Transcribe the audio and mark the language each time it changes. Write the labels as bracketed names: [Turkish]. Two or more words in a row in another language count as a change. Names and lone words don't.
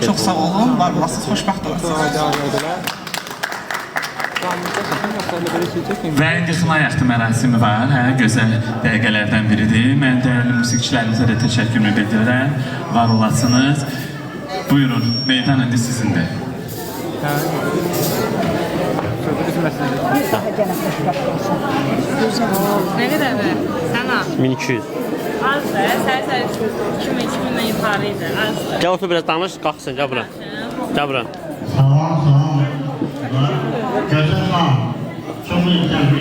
[Azerbaijani] Çox sağ olun, var olasınız, xoşbəxt olasınız. Və indi xına yaxtı mərasimi var, gözəl dəqiqələrdən biridir. Mən dəyərli musiqiçilərimizə də təşəkkürümü bildirirəm, var olasınız. Buyurun, meydan indi sizindir. [Turkish] Ne kadar be? Sana? 1200. Az be, sen 2000'den yukarıydı, az be. Gel otur biraz danış, kalksın, gel bura. Gel bura. [Azerbaijani] Salam, salam. Gözəl [Turkish] çok iyi